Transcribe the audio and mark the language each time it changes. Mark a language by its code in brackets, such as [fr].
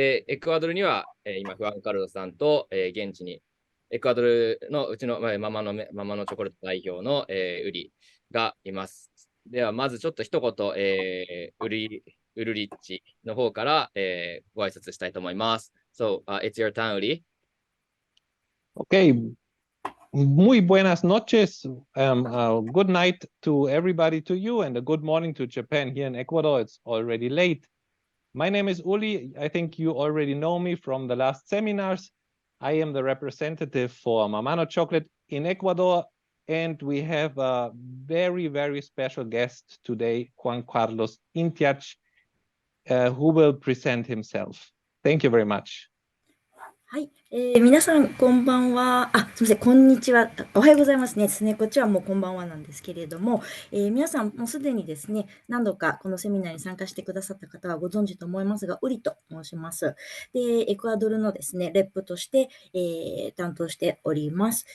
[ja] で、エクアドルには、今、フアン・カルロさんと、現地に、エクアドルのうちの、ママのチョコレート代表の、ウリがいます。では、まずちょっと一言、ウルリッチの方から、ご挨拶したいと思います。 [en] So, it's your turn, ウリ。 Okay, [es] muy buenas noches. [en] Good night to everybody, to you, and a good morning to Japan. Here in Ecuador, it's already late. My name is Uli. I think you already know me from the last seminars. I am the representative for Mamano Chocolate in Ecuador, and we have a very, very special guest today, Juan Carlos Intiach, who will present himself. Thank you very much. [ja] はい、皆さんこんばんは。すみません、こんにちは。おはようございますね。ですね。こっちはもうこんばんはなんですけれども、皆さんもうすでにですね、何度かこのセミナーに参加してくださった方はご存知と思いますが、ウリと申します。で、エクアドルのですね、レップとして、担当しております。